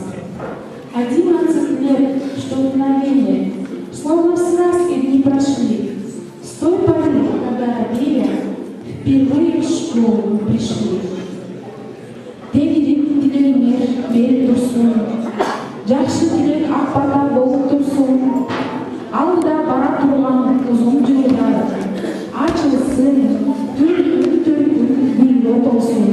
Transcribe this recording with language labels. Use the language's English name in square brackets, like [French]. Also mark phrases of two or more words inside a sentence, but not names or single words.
[Russian] 11 лет, что мгновение, словно в сказке дни прошли, с той поры, когда робея впервые в школу пришли. [Kyrgyz] Тегирин тилегиңер берип турсун, жакшы тилек ак бата болуп турсун. Алда бара турган узун жолдар ачылсын, гүлдө болсун.